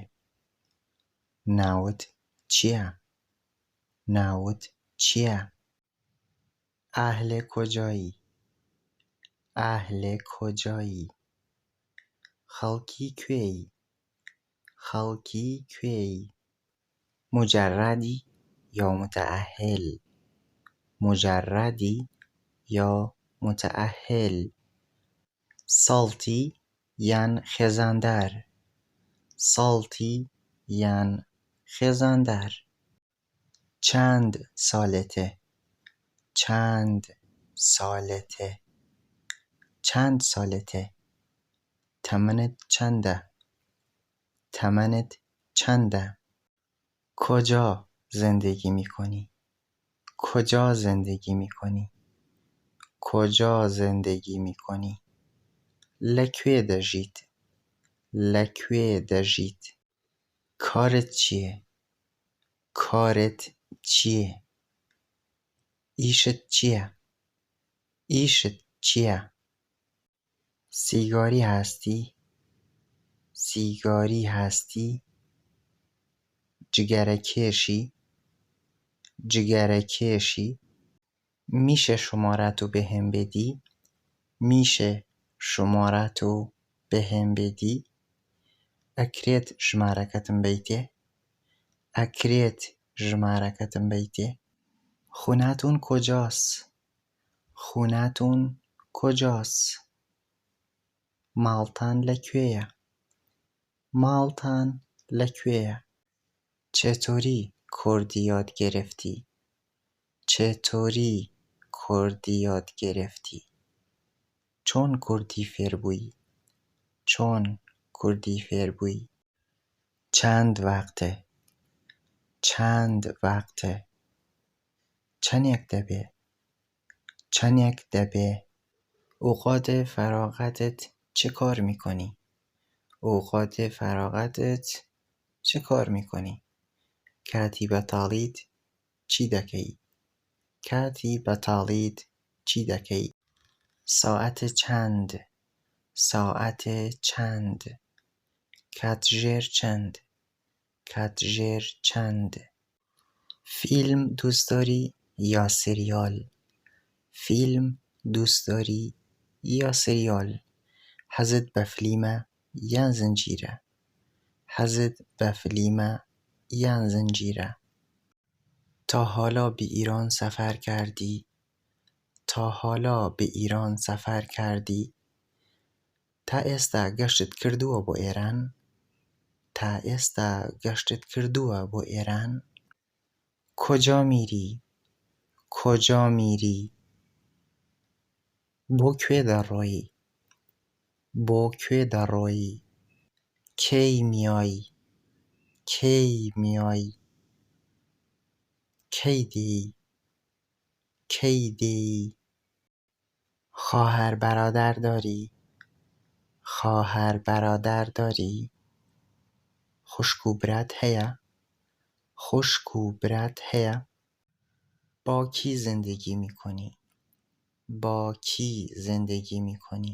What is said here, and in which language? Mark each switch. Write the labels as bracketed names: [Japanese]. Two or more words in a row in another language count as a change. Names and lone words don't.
[Central Kurdish] ناوت چییە؟ ناوت چییە؟ [Persian] ئاهلێ کۆجایی؟ ئاهلێ کۆجایی؟ [Central Kurdish] خەڵکی کوێی؟ خەڵکی کوێی؟ [Persian] مجردی یا متأهل؟ مجردی یا متأهل؟ [Central Kurdish] ساڵتی یان خێزاندار؟ ساڵتی یان خێزاندار؟ چەند ساڵەتە؟ چەند ساڵەتە؟ چەند ساڵەتە؟ تەمەنت چەندە؟ تەمەنت چەندە؟ [Persian] کجا زندگی میکنی؟ کجا زندگی میکنی؟ کجا زندگی میکنی؟ [Central Kurdish] لەکوێ دەژیت؟ لەکوێ دەژیت؟ کارت چییە؟ کارت چییە؟ ئیشت چییە؟ ئیشت چییە؟ [Persian] سیگاری هەستی؟ سیگاری هەستی؟ [Central Kurdish] جگەرەکێشی؟ جگەرەکێشی؟ [Persian] میشه شماره‌تو بهم بدی؟ میشه شماره‌تو بهم بدی؟ [Central Kurdish] ئەکرێت ژمارەکەتم بیتێ؟ ئەکرێت ژمارەکەتم بیتێ؟ [Persian] خونەتون کجاست؟ خونەتون کجاست؟ [Central Kurdish] ماڵتان لەکوێیە؟ ماڵتان لەکوێیە؟ [Persian] چطوری کردی یاد گرفتی؟ چطوری کردی یاد گرفتی؟ [Central Kurdish] چۆن کوردی فێر بووی؟ چۆن کوردی فێر بووی؟ چەند وەختە؟ چەند وەختە؟ چەندێک دەبێ؟ چەندێک دەبێ؟ [Persian] اوقات فراغتت چه کار میکنی؟ اوقات فراغتت چه کار میکنی؟ [Central Kurdish] کاتی بەتاڵیت چی دەکەی؟ کاتی بەتاڵیت چی دەکەی؟ [Persian] ساعت چەند؟ ساعت چەند؟ [Central Kurdish] کاتژێر چەند؟ کاتژێر چەند؟ [Persian] فیلم دوست داری یا سریال؟ فیلم دوست داری یا سریال؟ [Central Kurdish] حەزت بە فیلمە یان زنجیرە؟ حەزت بە فیلمە یان زنجیرە؟ [Persian] تا حالا به ایران سفر کردی؟ تا حالا به ایران سفر کردی؟ [Central Kurdish] تا ئێستا گەشتت کردووە بۆ ئێران؟ تا ئێستا گەشتت کردووە بۆ ئێران؟ [Persian] کجا میری؟ کجا میری؟ [Central Kurdish] بۆ کوێ دەڕۆیی؟ بۆ کوێ دەڕۆیی؟ [Persian] کەی میایی؟ کەی میایی؟ [Central Kurdish] کەی دێی؟ کەی دێی؟ [Persian] خواهر برادر داری؟ خواهر برادر داری؟ [Central Kurdish] خوشک و برات هەیە؟ خوشک و برات هەیە؟ [Persian] با کی زندگی میکنی؟ با کی زندگی میکنی؟